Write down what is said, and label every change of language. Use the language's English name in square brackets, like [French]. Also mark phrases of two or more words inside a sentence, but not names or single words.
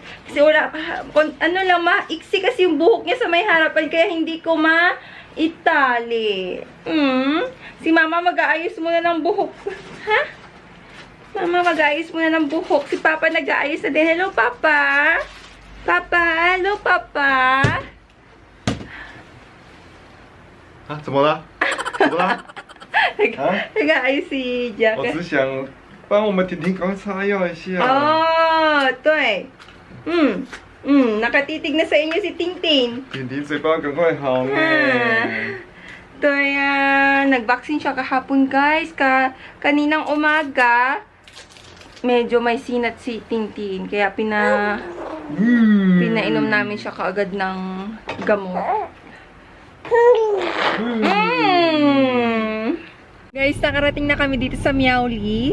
[Filipino] Kasi wala pa, ano lang, maiksi kasi yung buhok niya sa may harapan, kaya hindi ko itali. Si Mama mag-aayos muna ng buhok. Ha? Mama, mag-aayos muna ng buhok. Si Papa nag-aayos na din. Hello, Papa. Papa, hello, Papa. [Chinese] 啊，怎么了？怎么了？ [Filipino] Nag-aayos si Jack. [Chinese] 我只想帮我们婷婷刚擦药一下。 Oh, 对. [Filipino] Nakatitig na sa inyo si Tintin. [Chinese] 婷婷嘴巴赶快好呢。 [Filipino] Nag-vaccine siya kahapon, guys. Kaninang umaga, medyo may sinat si Tintin. Kaya pinainom namin siya kaagad ng gamot. Guys, nakarating na kami dito sa Miaoli.